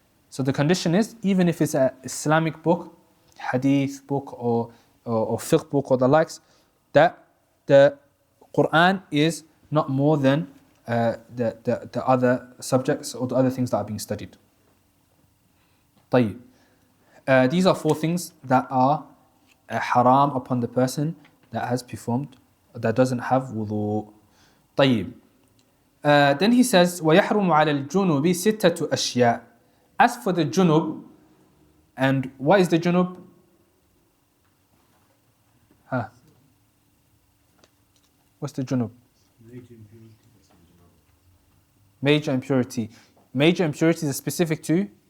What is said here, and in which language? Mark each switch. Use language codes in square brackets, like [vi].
[en] So the condition is, even if it's an Islamic book, hadith book or fiqh book or the likes, that the Quran is not more than the other subjects or the other things that are being studied. [ar] طيب. [en] These are 4 things that are haram upon the person that has performed, that doesn't have wudu. [ar] طيب. [en] Then he says, [ar] وَيَحْرُمُ عَلَى الْجُنُوبِ سِتَّةُ أَشْيَاء. [en] As for the junub, and what is the junub? What's the junub? Major impurity. Major impurity is specific to?